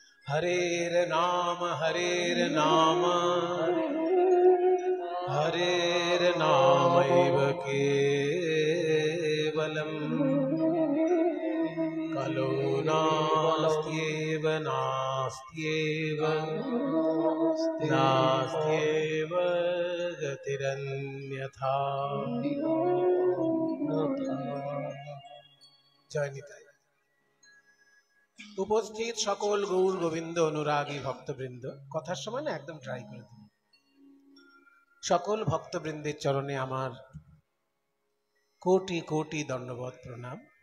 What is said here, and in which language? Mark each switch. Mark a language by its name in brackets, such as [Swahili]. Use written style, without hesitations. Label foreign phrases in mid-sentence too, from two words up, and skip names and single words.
[Sanskrit] हरेर नाम हरेर नामैव केवलम् कलो नास्त्येव नास्त्येव नास्त्येव गतिरन्यथा। [Bangla] জয় নিতাই। উপস্থিত সকল গৌর গোবিন্দ অনুরাগী ভক্তবৃন্দ, কথার সময় না একদম ট্রাই করে দিন। সকল ভক্তবৃন্দের চরণে আমার কোটি কোটি দণ্ডবৎ প্রণাম।